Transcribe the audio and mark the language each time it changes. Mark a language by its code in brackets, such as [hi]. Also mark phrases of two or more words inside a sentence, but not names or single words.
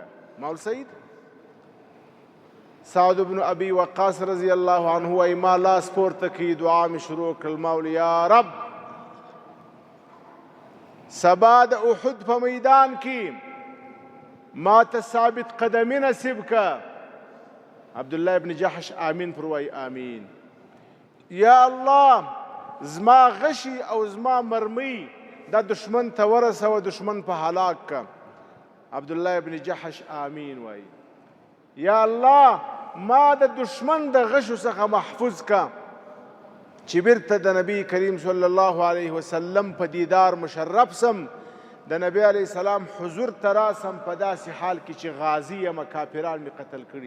[ps] مول سید سعد بن ابي وقاص [ar] رضی الله عنه [ps] وایي ما لاس پورته کړي دعا مې شروع کړل، ما ویل [ar] یا رب [ps] سبا د احد په میدان کې ما ته ثابت قدمي نصیب که. عبد الله ابن جحش آمین پر وایي آمین. [ar] یا الله [ps] زما غشي او زما مرمۍ دا دشمن ته ورسوه، دشمن په هلاک که. عبد الله ابن جحش آمین وایي. [ar] یا الله [ps] ما د دشمن د غشو څخه محفوظ که چې بیرته د نبی کریم [ar] صلی الله علیه وسلم [ps] په دیدار مشرف سم، د نبی [ar] علیه السلام [ps] حضور ته راسم په داسې حال کې چې غازی یم کافران مې قتل کړي.